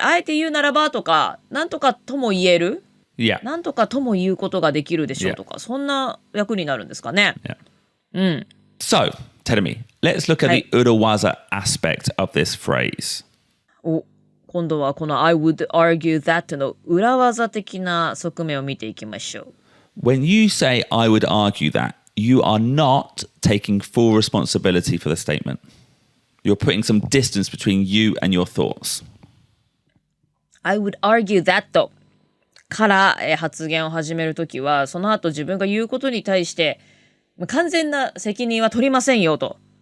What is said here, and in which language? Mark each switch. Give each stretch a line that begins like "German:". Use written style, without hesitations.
Japanese: あえて言うならばとか、なんとかとも言える？
English: Yeah.
Japanese: なんとかとも言うことができるでしょうとか、そんな役になるんですかね。
English: Yeah. So, tell me, let's look at the urawaza aspect of this phrase.
Japanese: 今度はこの
English: I would argue that
Japanese: の裏技的な側面を見ていきましょう。
English: When you say I would argue that, you are not taking full responsibility for the statement. You're putting some distance between you and your thoughts. I would argue that
Japanese: から発言を始めるときは、その後自分が言うことに対して完全な責任は取りませんよと。